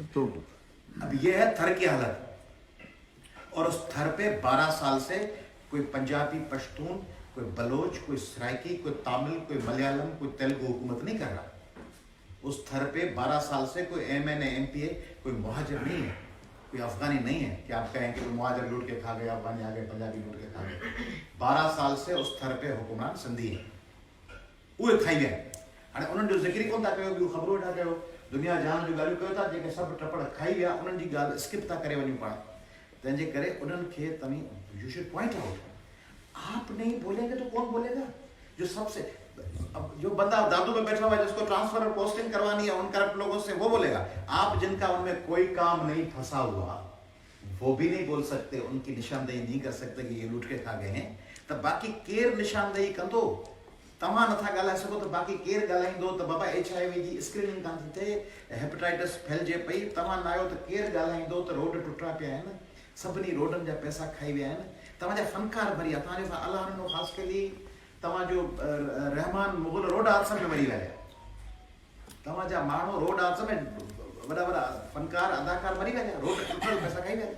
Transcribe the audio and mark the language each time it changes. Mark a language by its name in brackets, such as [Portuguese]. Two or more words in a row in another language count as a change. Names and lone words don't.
[Urdu] تو اب یہ ہے تھر کی حالت، اور اس تھر پہ 12 سال سے کوئی پنجابی، پشتون، کوئی بلوچ، کوئی سرائیکی، کوئی تمل، کوئی ملیالم، کوئی تیلگو حکومت نہیں کر رہا. اس تھر پہ 12 سال سے کوئی MNA MPA، کوئی مہاجر نہیں ہے، کوئی افغانی نہیں ہے کہ آپ کہیں کہ کوئی مہاجر لوٹ کے کھا گئے، افغانی آ گئے، پنجابی لوٹ کے کھا گئے. 12 سال سے اس تھر پہ حکمران سندھی ہے, [Sindhi] उहे खाई विया। हाणे उन्हनि जो ज़िक्र कोन था कयो, ॿियूं ख़बरूं था कयो, दुनिया जहान जूं ॻाल्हियूं कयो था, जेके सभु टपड़ खाई विया उन्हनि जी ॻाल्हि स्किप था करे वञूं पाण। तंहिंजे करे उन्हनि खे तव्हीं [English] you should point out, [Urdu] آپ نہیں بولیں گے تو کون بولے گا? جو سب سے، اب جو بندہ دادو میں بیٹھا ہوا ہے جس کو ٹرانسفر اور پوسٹنگ کروانی ہے ان کرپٹ لوگوں سے، وہ بولے گا. آپ جن کا ان میں کوئی کام نہیں پھنسا ہوا، وہ بھی نہیں بول سکتے، ان کی نشاندہی نہیں کر سکتے کہ یہ لوٹ کے کھا گئے ہیں, [Sindhi] तो बाकी केर निशानदेही कंदो? तव्हां नथा ॻाल्हाए सघो तो बाकी केर ॻाल्हाईंदो? त बाबा HIV जी स्क्रीनिंग कान थी थिए, हेपेटाइटिस फैलिजे पई, तव्हां न आयो त केर ॻाल्हाईंदो? त रोड टुटा पिया आहिनि, सभिनी रोडनि जा पैसा खाई विया आहिनि, तव्हांजा फनकार भरी आहे, तव्हांजो अलाह ख़ासि करे तव्हांजो रहमान मुग़ल रोड हादसे में मरी विया, तव्हांजा माण्हू रोड हादसे में वॾा वॾा फनकार अदाकार मरी विया, रोड टुटल, पैसा खाई विया।